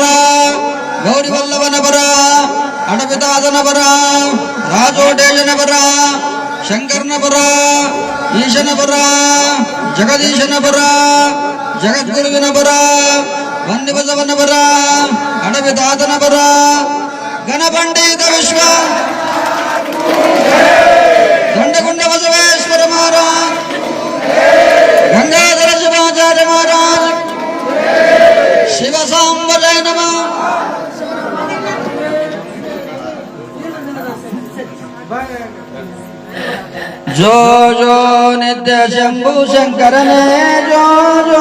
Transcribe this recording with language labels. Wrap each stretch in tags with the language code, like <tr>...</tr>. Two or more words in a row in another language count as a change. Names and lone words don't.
<kn>ಗೌರಿವಲ್ಲಭನ ಪರ ಅಡಪಿತಾದನ ಪರ ರಾಜೋಟೇಶನ ಪರ ಶಂಕರನ ಪರ ಈಶನ ಪರ ಜಗದೀಶನ ಪರ ಜಗದ್ಗುರುವಿನ ಪರ ವಂದಿಬಸವನ ಪರ ಅಡಪಿತಾದನ ಪರ ಗಣಪಂಡಿತ ವಿಶ್ವ ದಂಡಗುಂಡ ಬಸವೇಶ್ವರ ಮಹಾರಾಜ್ ಗಂಗಾಧರ ಶಿವಾಚಾರ್ಯ ಮಹಾರಾಜ್ ಶಿವಸಾಂಬ ಜಯ ನಮಃ. ಜೋ ಜೋ ನಿತ್ಯ ಶಂಭು ಶಂಕರನೇ ಜೋ ಜೋ</kn>